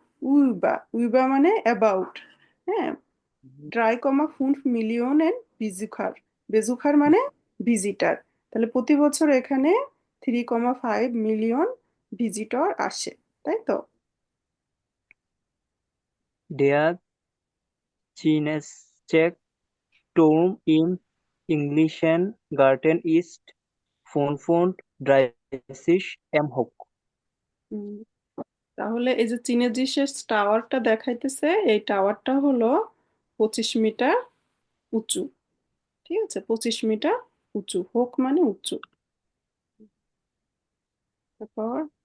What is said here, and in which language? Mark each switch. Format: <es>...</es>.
<bn>উইবা, উইবা মানে অ্যাবাউট, হ্যাঁ। 3,5 million visitor, বেজুখার মানে ভিজিটার, তাহলে প্রতি বছর এখানে 3,5 মিলিয়ন ভিজিটর আসে, তাই তো?</bn> <de>Der chinesische Turm im englischen Garten ist 35 hoch.</de> <bn>হুম, তাহলে এই যে চীনের যে শেষ টাওয়ারটা দেখাইতেছে, এই টাওয়ারটা হলো 25 মিটার উঁচু। ঠিক আছে, 25 মিটার উঁচু, হোক মানে উঁচু। তারপর</bn>